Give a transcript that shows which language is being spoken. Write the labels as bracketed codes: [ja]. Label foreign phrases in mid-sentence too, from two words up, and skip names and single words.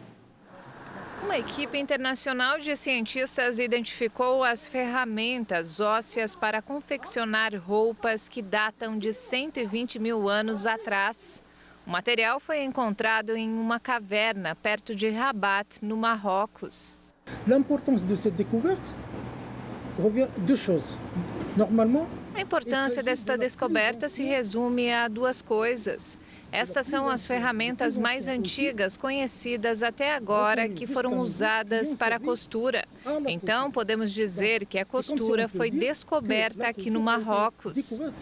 [pt] Uma equipe internacional de cientistas identificou as ferramentas ósseas para confeccionar roupas que datam de 120 mil anos atrás. O material foi encontrado em uma caverna perto de Rabat, no Marrocos. [fr] L'importance de cette découverte revient à deux choses. Normalement, [pt] a importância desta descoberta se resume a duas coisas. Estas são as ferramentas mais antigas conhecidas até agora que foram usadas para a costura. Então, podemos dizer que a costura foi descoberta aqui no Marrocos.